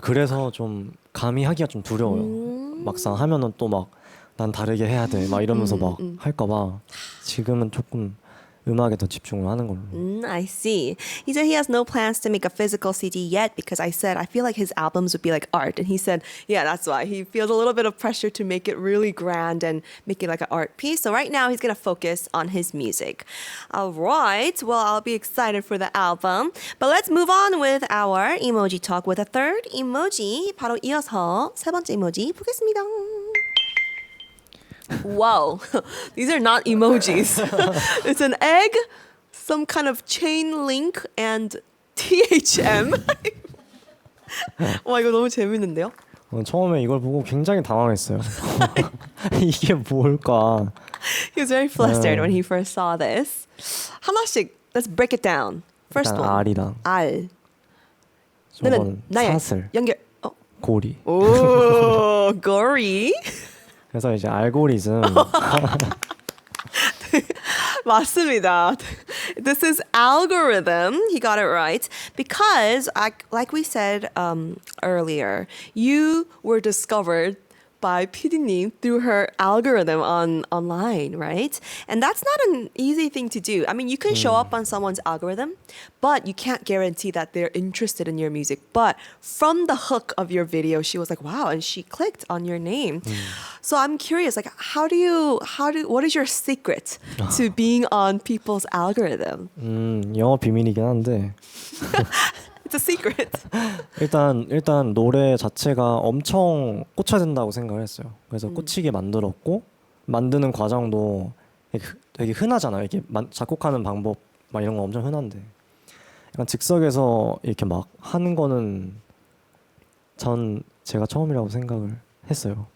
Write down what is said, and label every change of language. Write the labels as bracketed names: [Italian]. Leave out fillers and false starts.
[Korean] 그래서 좀 감히 하기가 좀 두려워요. 막상 하면은 또 막 난 다르게 해야 돼. 막 이러면서 막 할까봐 지금은 조금 음악에 더 집중을 하는 걸로. [English] I see. He said he has no plans to make a physical CD yet because I said I feel like his albums would be like art. And he said, yeah, that's why. He feels a little bit of pressure to make it really grand and make it like an art piece. So right now he's going to focus on his music. All right. Well, I'll be excited for the album. But let's move on with our emoji talk with a third emoji. [Korean] 바로 이어서 세 번째 emoji 보겠습니다. [English] Wow, these are not emojis. It's an egg, some kind of chain link, and THM. [Korean] 와, 이거 너무 재밌는데요? 처음에 이걸 보고 굉장히 당황했어요. 이게 뭘까? [English] He was very flustered when he first saw this. [Korean] 하나씩, [English] let's break it down. First [Korean] 일단 [English] one. [Korean] 알이랑 알. 저건 나의 사슬, 연결. 고리. 오, [English] gory. [Korean] 그래서 이제 알고리즘. 맞습니다. [English] This is algorithm. He got it right. Because, like we said earlier, you were discovered by PD님 through her algorithm online, right? And that's not an easy thing to do. I mean, you can show up on someone's algorithm, but you can't guarantee that they're interested in your music. But from the hook of your video, she was like, wow, and she clicked on your name. So I'm curious, like, what is your secret to being on people's algorithm? [Korean] 영어 비밀이긴 한데 [English] It's a secret. [Korean] 일단 노래 자체가 엄청 꽂혀야 된다고 생각을 했어요. 그래서 꽂히게 만들었고 만드는 과정도 되게 흔하잖아요. 이게 작곡하는 방법 막 이런 거 엄청 흔한데 약간 즉석에서 이렇게 막 하는 거는 제가 처음이라고 생각을 했어요.